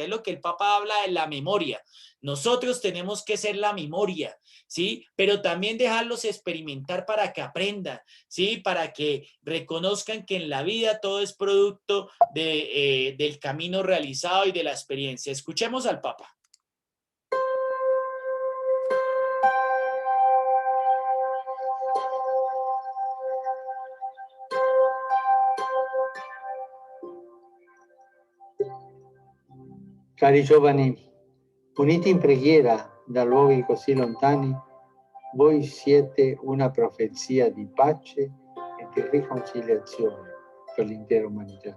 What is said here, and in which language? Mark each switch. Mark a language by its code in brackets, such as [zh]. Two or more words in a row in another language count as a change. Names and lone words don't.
[es] Es lo que el Papa habla de la memoria. Nosotros tenemos que ser la memoria, ¿sí? Pero también dejarlos experimentar para que aprendan, ¿sí? Para que reconozcan que en la vida todo es producto del camino realizado y de la experiencia. Escuchemos al Papa. [it] Cari giovani, uniti in preghiera da luoghi così lontani, voi siete una profezia di pace e di riconciliazione per l'intera umanità.